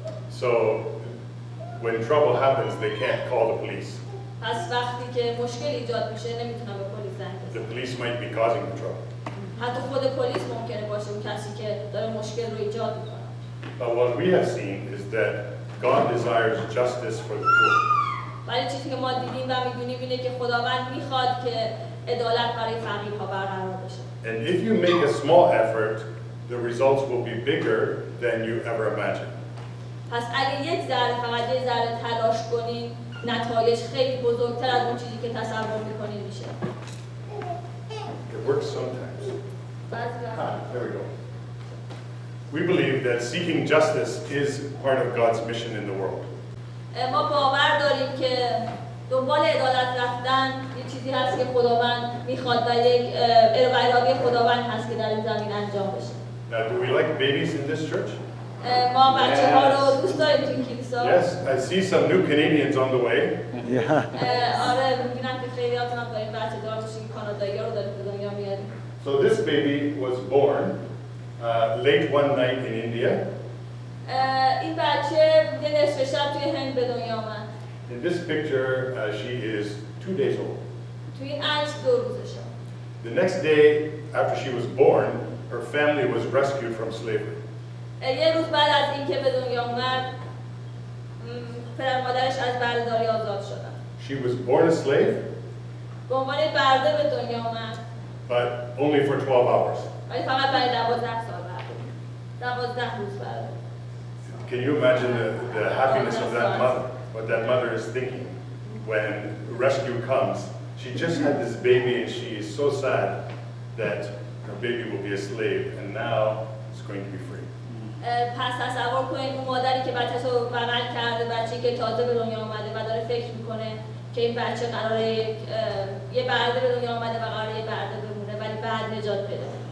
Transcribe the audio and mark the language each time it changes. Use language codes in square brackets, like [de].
[en] So when trouble happens, they can't call the police. [fa] پس وقتی که مشکل ایجاد میشه نمیتونن به پلیس زنگ [en] The [fa] بزنن. [en] police might be causing the trouble. [fa] حتی خود پلیس ممکنه باشه اون کسی که داره مشکل رو ایجاد میکنه. [en] But what we have seen is that God desires justice for the poor. [fa] ولی چیزی که ما دیدیم و میدونیم اینه که خداوند میخواد که عدالت برای فقیرها برقرار بشه. [en] And if you make a small effort, the results will be bigger than you ever imagined. [fa] پس اگه یک ذره فقط یک ذره تلاش کنین نتایج خیلی بزرگتر از اون چیزی که تصور میکنین میشه. [en] It works sometimes. [fa] بعضی وقتا [en] There we go. We believe that seeking justice is part of God's mission in the world. [fa] ما باور داریم که دنبال عدالت رفتن یه چیزی هست که خداوند میخواد و یک اراده خداوند هست که در این زمین انجام بشه. [en] Now, do we like babies in this church? [fa] ما بچه‌ها رو دوست داریم تو کلیسا. [en] Yes, I see some new Canadians on the way. [fa] آره میبینم که خیلی هاتون هم داریم بچه دار بشین کانادایی ها رو داریم به دنیا میاریم. [en] So this baby was born late one night in India. [fa] این بچه یه نصف شب توی هند به دنیا آمد. [en] In this picture, she is 2 days old. [fa] توی این عکس 2 روزشه. [en] The next day after she was born, her family was rescued from slavery. [fa] یه روز بعد از اینکه به دنیا اومد، پدر مادرش از بردهداری آزاد شدن. [en] She was born a slave, [fa] به عنوان برده به دنیا اومد. [en] but only for 12 hours. [fa] ولی فقط برای 12 سال برده. 12 روز برده. [en] Can you imagine the happiness of that mother, what that mother is thinking when rescue comes? She just had this baby and she is so sad that her baby will be a slave and now it's going to be free. [fa] پس تصور کنید اون مادری که بچه‌ش رو بغل کرده، بچه‌ای که تازه به دنیا اومده و داره فکر میکنه که این بچه قراره یه برده به دنیا اومده و قراره یه برده بمونه ولی بعد نجات بده.